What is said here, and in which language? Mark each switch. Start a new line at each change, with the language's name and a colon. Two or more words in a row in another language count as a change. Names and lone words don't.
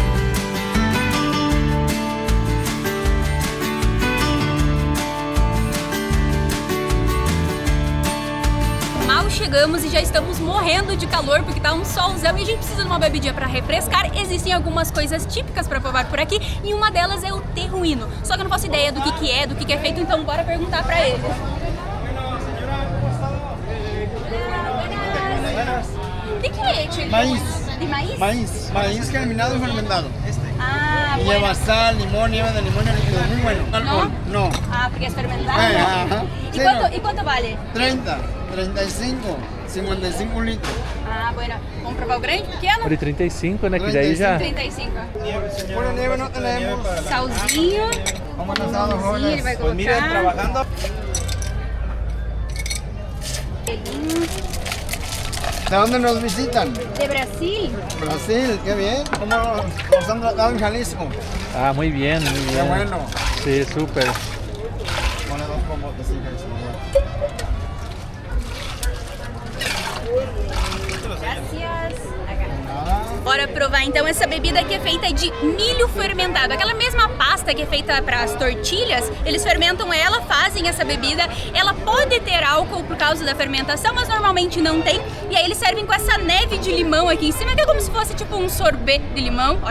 Portuguese: Mal chegamos e já estamos morrendo de calor porque tá um solzão e a gente precisa de uma bebidinha para refrescar. Existem algumas coisas típicas para provar por aqui e uma delas é o terruino. Só que eu não faço ideia do que é, do que é feito, então bora perguntar para eles.
Spanish: ¿De qué hecho? Maíz. ¿De maíz? Maíz germinado y fermentado. Ah, Y bueno. lleva sal, limón, nieve de limón y líquido. Muy bueno. Alcohol, no. Ah, porque es fermentado. Ajá. ¿Y, Sí, cuánto, no. ¿Y cuánto vale? 30, 35, 55 litros. Ah, bueno.
Portuguese: Vamos provar o grande, pequeno? Por 35, né? Que daí já... 35.
Spanish: Por nieve no tenemos.
Portuguese: Salzinho.
Spanish: Vamos a asado,
Portuguese: Sim, ele
Spanish: jóvenes.
Portuguese: vai colocar.
Spanish: trabajando.
Portuguese: Gelinho.
Spanish: ¿De dónde nos visitan? De Brasil. Brasil, qué bien. ¿Cómo nos han tratado en Jalisco? Ah, muy bien, muy bien. Qué bueno. Sí, súper. Pone 2 pomotes y Gracias. nada.
Portuguese: Bora provar então essa bebida que é feita de milho fermentado. Aquela mesma pasta que é feita para as tortilhas, eles fermentam ela, fazem essa bebida. Ela pode ter álcool por causa da fermentação, mas normalmente não tem. E aí eles servem com essa neve de limão aqui em cima, que é como se fosse tipo um sorbet de limão.